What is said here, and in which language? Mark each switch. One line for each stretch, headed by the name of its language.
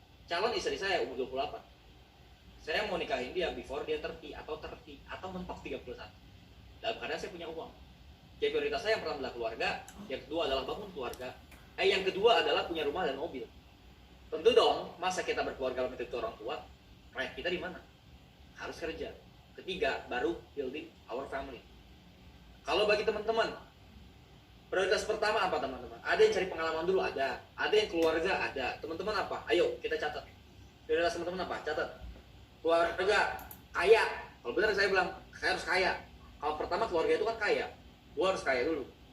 Indonesian: Calon istri saya umur 28. Saya mau nikahin dia before dia 30 atau mentok 31. Dalam keadaan saya punya uang. Jadi prioritas saya yang pertama adalah keluarga, yang kedua adalah bangun keluarga. Yang kedua adalah punya rumah dan mobil. Tentu dong, masa kita berkeluarga lebih itu orang tua, proyek kita di mana? Harus kerja.
English: Ketiga, baru building our family.
Indonesian: Kalau bagi teman-teman, prioritas pertama apa teman-teman? Ada yang cari pengalaman dulu, ada yang keluarga, ada. Teman-teman apa? Ayo kita catat. Prioritas teman-teman apa? Catat. Keluarga, kaya. Kalau benar saya bilang, saya harus kaya. Kalau pertama keluarga itu kan kaya, gua harus kaya dulu.